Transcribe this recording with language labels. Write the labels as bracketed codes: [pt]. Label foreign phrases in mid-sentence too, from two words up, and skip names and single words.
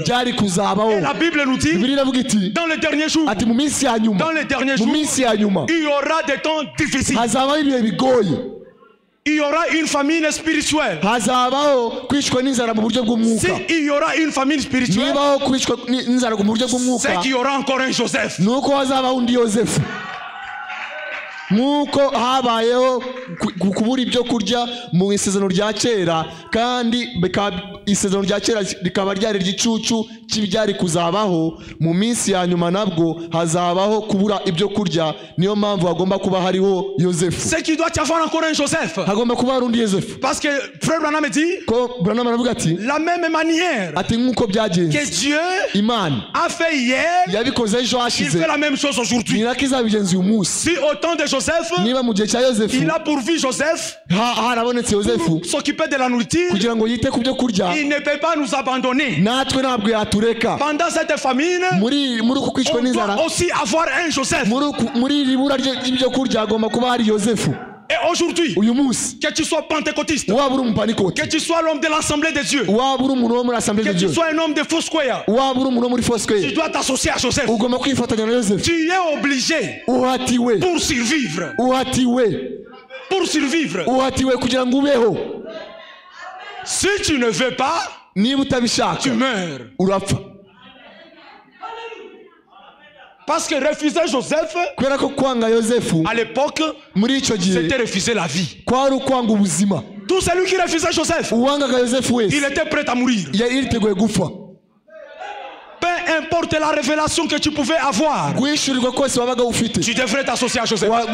[fr] Et la Bible nous dit, dans les derniers jours, dans les derniers jours, il y aura des temps difficiles. Il y aura une famine spirituelle. Si il y aura une famine spirituelle, c'est qu'il y aura encore un Joseph. [rw] Nuko habayeho kubura ibyo kurya mu isezerano rya kera, kandi isezerano rya kera rikaba ryari igicucu cy'ibyari kuzabaho mu minsi ya nyuma, nabwo hazabaho kubura ibyo kurya. Niyo mpamvu hagomba kuba hariho Yosefu. [fr] C'est qu'il doit y avoir encore un Joseph. [rw] Hagomba kuba hari undi Yosefu. [fr] Parce que frère Branham me dit, [rw] ko Branham aravuga ati, [fr] la même manière [rw] ati nkuko byagenze [fr] que Dieu [rw] Imana [fr] a fait hier, [rw] yabikoze ejo hashize, [fr] il fait la même chose aujourd'hui. [rw] Nirakizabigenza uyu munsi. [fr] Si autant de Joseph, [rw] niba mu gihe cya Yosefu [fr] il a pourvu Joseph [rw] harabonetse Yosefu [fr] s'occuper de la nourriture, [rw] kugira ngo yite ku byo kurya, [fr] il ne peut pas nous abandonner. [rw] Natwe ntabwo yatureka [fr] Pendant cette famine, [rw] muri uko kwicwa n'inzara, [fr] on doit aussi avoir un Joseph. [rw] muri ribura ry'ibyo kurya hagomba kuba hari Yosefu. [fr] Et aujourd'hui, [rw] uyu munsi, [fr] que tu sois pentecôtiste, [rw] waba uri umupanikote, [fr] que tu sois l'homme de l'Assemblée de Dieu, [rw] waba uri umuntu wo muri Assemblée de Dieu, [fr] que tu sois un homme de Foursquare, [rw] waba uri umuntu wo muri Foursquare, [fr] tu dois t'associer à Joseph. [rw] Ugomba kwifatanya na Yosefu. [fr] Tu es obligé [rw] uhatiwe [fr] pour survivre. Pour survivre. [rw] Uhatiwe kugira ngo ubeho. [fr] Si tu ne veux pas, [rw] niba utabishaka, [fr] tu meurs. [rw] Urapfa. [fr] Parce que refuser Joseph, à l'époque, c'était refuser la vie. Tout celui qui refusait Joseph, il était prêt à mourir. Peu importe la révélation que tu pouvais avoir, tu devrais t'associer à Joseph.